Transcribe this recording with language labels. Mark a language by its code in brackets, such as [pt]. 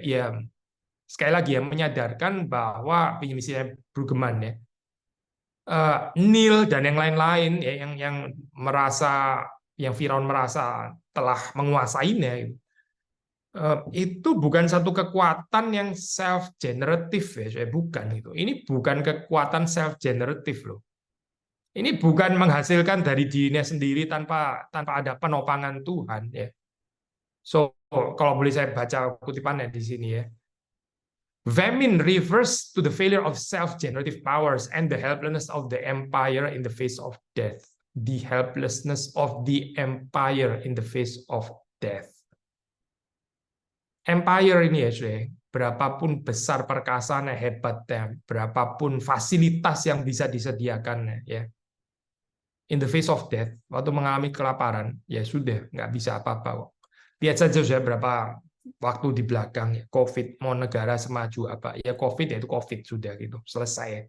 [id] Ya sekali lagi ya, menyadarkan bahwa misalnya Brueggemann ya, Nil dan yang lain-lain ya, yang merasa, yang Firaun merasa telah menguasainya itu bukan satu kekuatan yang self generative ya, saya bukan itu. Ini bukan kekuatan self generative loh. Ini bukan menghasilkan dari dirinya sendiri tanpa ada penopangan Tuhan ya. So kalau boleh saya baca kutipannya di sini ya. [en] Famine refers to the failure of self-generative powers and the helplessness of the empire in the face of death. The helplessness of the empire in the face of death. [id] Empire ini ya, saudara, berapapun besar perkasanya, hebatnya, berapapun fasilitas yang bisa disediakan, ya, [en] in the face of death, [id] waktu mengalami kelaparan, ya sudah, nggak bisa apa-apa kok. Lihat saja sudah berapa waktu di belakang ya, COVID, mau negara semaju apa ya, COVID ya itu COVID sudah gitu, selesai.